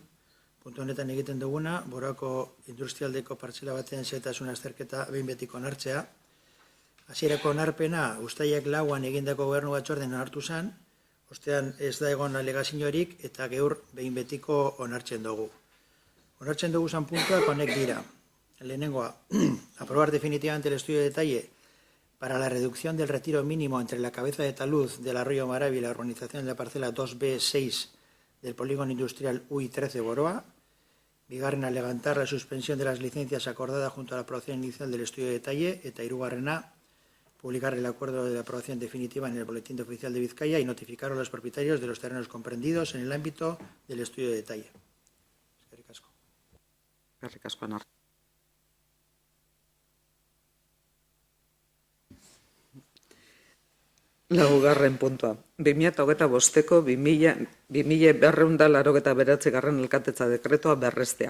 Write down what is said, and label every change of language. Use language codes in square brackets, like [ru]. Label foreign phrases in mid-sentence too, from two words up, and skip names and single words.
[eu] Puntu honetan egiten duguna, boroako industrialdeko partzela batean zehetasun azterketa behin betiko onartzea. Hasierako onarpena, uztailak 4an egindako gobernu batzordean onartu zen, ostean ez da egon alegaziorik eta geur behin betiko onartzen dugu. Onartzen dugu zan puntuak honek dira. Lehenengoa, [es] aprobar definitivamente el estudio de detalle para la reducción del retiro mínimo entre la cabeza de talud del arroyo Maravi y la urbanización de la parcela 2B6 del polígono industrial UI13 Boroa. [eu] Bigarrena, [es] levantar la suspensión de las licencias acordada junto a la aprobación inicial del estudio de detalle, [eu] eta hirugarrena, [es] publicar el acuerdo de aprobación definitiva en el Boletín Oficial de Vizcaya y notificar a los propietarios de los terrenos comprendidos en el ámbito del estudio de detalle. [eu] Eskerrik asko. Eskerrik asko, Anartz. Laugarren puntua. 2025ko 2289 elkatetza dekretoa berrestea.